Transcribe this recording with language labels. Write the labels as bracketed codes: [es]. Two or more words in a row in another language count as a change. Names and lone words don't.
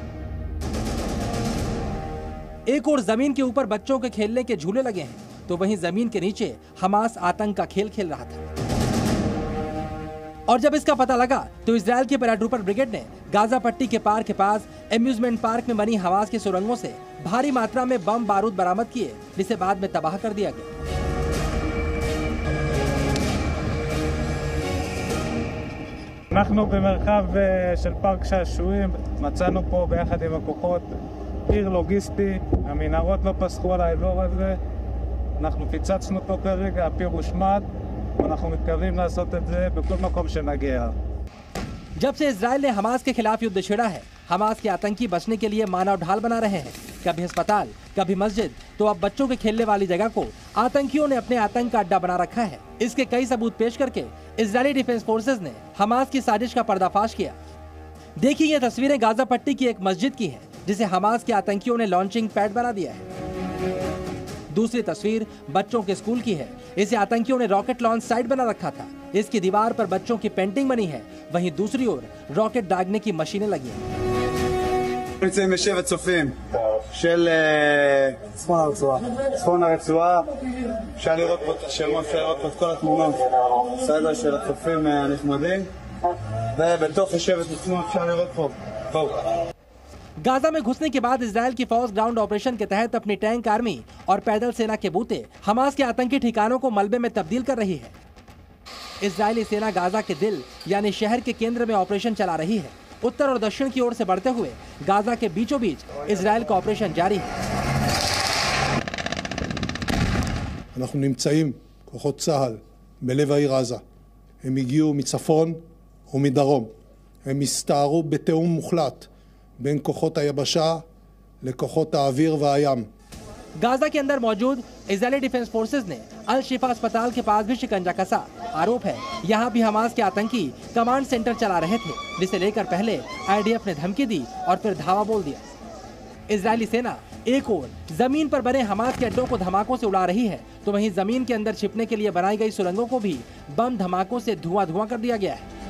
[hi] एक और जमीन के ऊपर बच्चों के खेलने के झूले लगे हैं तो वहीं जमीन के नीचे हमास आतंक का खेल खेल रहा था। और जब इसका पता लगा तो इजराइल के [en] paratrooper brigade [hi] ने गाजा पट्टी के पार के पास [en] amusement park [hi] में बनी हमास की सुरंगों से भारी मात्रा में बम बारूद बरामद किए, जिसे बाद में तबाह कर दिया गया। [he] אנחנו במרחב של פארק שעשועים, מצאנו פה ביחד עם הכוחות עיר לוגיסטי, המנהרות לא פסחו על האזור הזה, אנחנו פיצצנו אותו כרגע, הפיר הושמד, ואנחנו מתכוונים לעשות את זה בכל מקום שנגיע. [hi] जब से इजराइल ने हमास के खिलाफ युद्ध छेड़ा है, हमास के आतंकी बचने के लिए मानव ढाल बना रहे हैं। कभी अस्पताल, कभी मस्जिद, तो अब बच्चों के खेलने वाली जगह को आतंकियों ने अपने आतंक का अड्डा बना रखा है। इसके कई सबूत पेश करके इजरायली [en] defence forces [hi] ने हमास की साजिश का पर्दाफाश किया। देखिए ये तस्वीरें गाजा पट्टी की एक मस्जिद की है जिसे हमास के आतंकियों ने [en] launching pad [hi] बना दिया है। दूसरी तस्वीर बच्चों के स्कूल की है। इसे आतंकियों ने [en] rocket launch site [hi] बना रखा था। इसकी दीवार पर बच्चों की पेंटिंग बनी है, वहीं दूसरी ओर रॉकेट दागने की मशीनें लगी हैं। [he] נמצאים בשבט צופים של צפון הרצועה. אפשר לראות פה את השמות, אפשר לראות פה את כל התמונות סדר של הצופים הנחמדים, ובתוך השבט עצמו אפשר לראות פה. [hi] गाजा में घुसने के बाद इजराइल की फौज [en] ground operation [hi] के तहत अपनी [en] tank army [hi] और पैदल सेना के बूते हमास के आतंकी ठिकानों को मलबे में तब्दील कर रही है। इजरायली सेना गाजा के दिल यानी शहर के केंद्र में ऑपरेशन चला रही है। उत्तर और दक्षिण की ओर से बढ़ते हुए गाजा के बीचों बीच इजराइल का ऑपरेशन जारी है। [he] אנחנו נמצאים, כוחות צה"ל, בלב העיר עזה. הם הגיעו מצפון ומדרום. הם הסתערו בתיאום מוחלט בין כוחות היבשה לכוחות האוויר והים. [hi] गाजा के अंदर मौजूद इजरायली [en] defence forces [hi] ने अल शिफा अस्पताल के पास भी शिकंजा कसा। आरोप है यहाँ भी हमास के आतंकी [en] command center [hi] चला रहे थे, जिसे लेकर पहले आईडीएफ ने धमकी दी और फिर धावा बोल दिया। इजरायली सेना एक ओर जमीन पर बने हमास के अड्डों को धमाकों से उड़ा रही है तो वहीं जमीन के अंदर छिपने के लिए बनाई गई सुरंगों को भी बम धमाकों से धुआं कर दिया गया है।